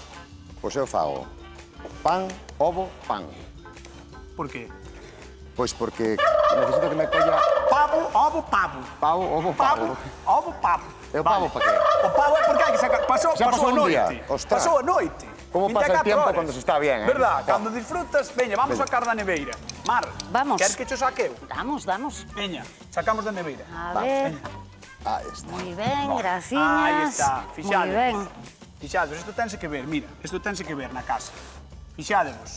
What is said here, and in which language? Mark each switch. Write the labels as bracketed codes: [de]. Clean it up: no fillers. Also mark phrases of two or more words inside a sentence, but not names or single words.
[gl] Pois eu fago pan, ovo, pan. Por qué? Pois porque necesito que me colla Pavo, ovo, pavo. pavo, ovo, Pavo, pavo. ovo, pavo. E o pavo pa qué? O pavo é porque hai que sacar... Pasou Xa pasou a un día, noite. ostras. Pasou a noite. [es] Como pasa el 24 tiempo horas. cuando se está bien, Verdad, Oh. [gl] cando disfrutas... Veña, vamos a sacar da neveira. Mar, Vamos. queres que cho saqueu? Damos. Veña, sacamos da neveira. A ver, [es] Ahí está. [gl] moi ben, Aí graciñas. está, Moi fixades. ben. Fixades, isto tense que ver, mira, isto tense que ver na casa. Fixádevos.